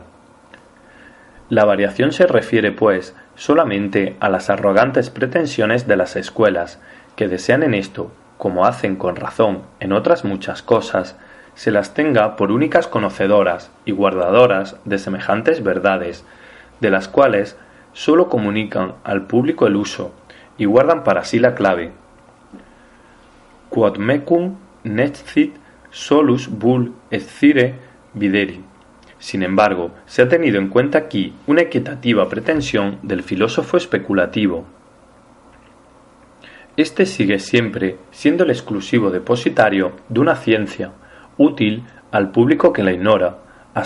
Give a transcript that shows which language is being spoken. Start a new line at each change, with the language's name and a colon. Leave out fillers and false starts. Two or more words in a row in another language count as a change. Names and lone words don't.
Spanish: La variación se refiere, pues, solamente a las arrogantes pretensiones de las escuelas, que desean en esto, como hacen con razón en otras muchas cosas, se las tenga por únicas conocedoras y guardadoras de semejantes verdades, de las cuales sólo comunican al público el uso, y guardan para sí la clave.
Latin: Quod mecum nescit solus bull scire videri.
Spanish: Sin embargo, se ha tenido en cuenta aquí una equitativa pretensión del filósofo especulativo. Este sigue siempre siendo el exclusivo depositario de una ciencia, útil al público que la ignora, a